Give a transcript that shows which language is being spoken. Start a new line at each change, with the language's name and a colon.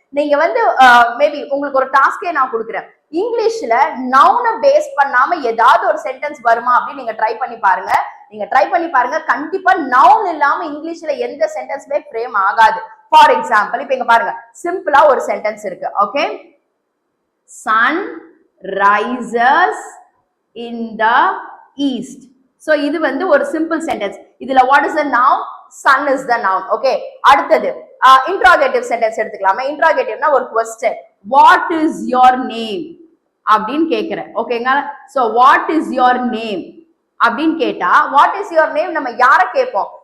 Tamil: நீங்க வந்து மேபி உங்களுக்கு ஒரு டாஸ்கே நான் கொடுக்குறேன். இங்கிலீஷ்ல நவுனை பேஸ் பண்ணாம ஏதாவது ஒரு சென்டென்ஸ் வருமா அப்படின்னு நீங்க ட்ரை பண்ணி பாருங்க. நீங்க ட்ரை பண்ணி பாருங்க, கண்டிப்பா நவுன் இல்லாம இங்கிலீஷ்ல எந்த சென்டென்ஸ்மே ஃப்ரேம் ஆகாது. ஃபார் எக்ஸாம்பிள் இப்ப இங்க பாருங்க, சிம்பிளா ஒரு சென்டென்ஸ் இருக்கு. Okay,
English: sun rises in the east.
Tamil: So இது வந்து ஒரு சிம்பிள் சென்டென்ஸ். இதுல
English: What is the noun? Sun is the noun.
Tamil: Okay, அடுத்தது இன்ட்ராகேட்டிவ் சென்டென்ஸ் எடுத்துக்கலாமே. இன்ட்ராகேட்டிவ்னா ஒரு question,
English: what is your name
Tamil: அப்படின்னு கேக்குறேன். ஓகேங்களா? So
English: what is your name
Tamil: அப்படின்னு கேட்டா, வாட் இஸ் யுவர் நேம் நம்ம யார கேட்போம்?